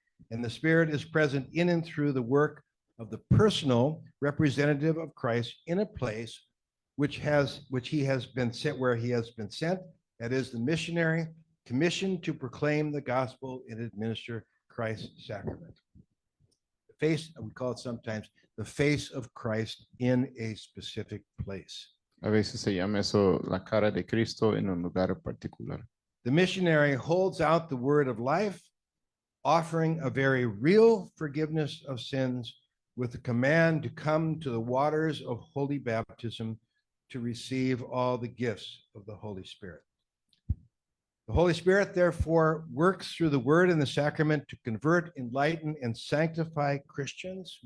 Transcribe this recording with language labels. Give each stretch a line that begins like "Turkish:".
English: And the Spirit is present in and through the work of the personal representative of Christ in a place which he has been sent, where he has been sent, that is the missionary, commissioned to proclaim the gospel and administer Christ's sacrament. The face, we call it sometimes the face of Christ in a specific place.
Spanish: A veces se llama eso la cara de Cristo en un lugar particular.
English: The missionary holds out the word of life, offering a very real forgiveness of sins with the command to come to the waters of holy baptism to receive all the gifts of the Holy Spirit. The Holy Spirit, therefore, works through the word and the sacrament to convert, enlighten, and sanctify Christians.